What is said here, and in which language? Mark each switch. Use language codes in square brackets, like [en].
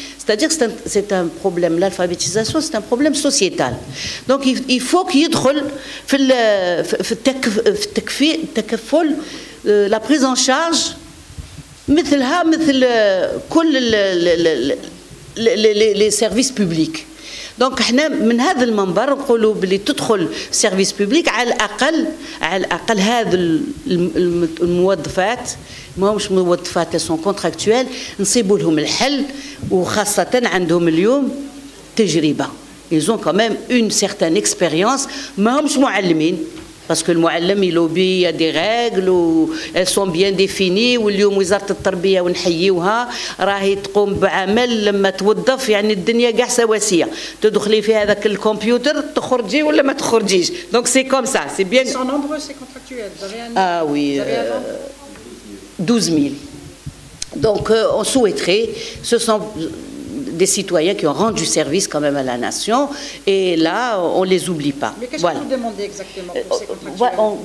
[fr] C'est-à-dire que c'est un problème, l'alphabétisation, c'est un problème sociétal. Donc il faut qu'il y ait la prise en charge les services publics. [ar] Donc احنا من هذا المنبر نقولوا بلي تدخل سيرفيس بوبليك على الاقل هذا الموظفات ماهمش موظفات سون كونتراكتويل نصيبوا لهم الحل وخاصه عندهم اليوم تجربه. [fr] Ils ont quand même une certaine expérience. ماهمش معلمين parce que le muallim il obéit à des règles elles sont bien définies. [ar] واليوم وزارة التربية ونحيوها راهي تقوم بعمل لما توظف يعني الدنيا كاع سواسية. تدخلي في هذاك الكمبيوتر تخرجي ولا ما تخرجيش. [fr] Donc c'est comme ça, c'est bien. Ils sont nombreux ces contractuels. Ah oui, 12 000. Donc on souhaiterait, ce sont des citoyens qui ont rendu service quand même à la nation, et là on les oublie pas. Mais qu'est-ce que vous demandez exactement pour ces contractuels?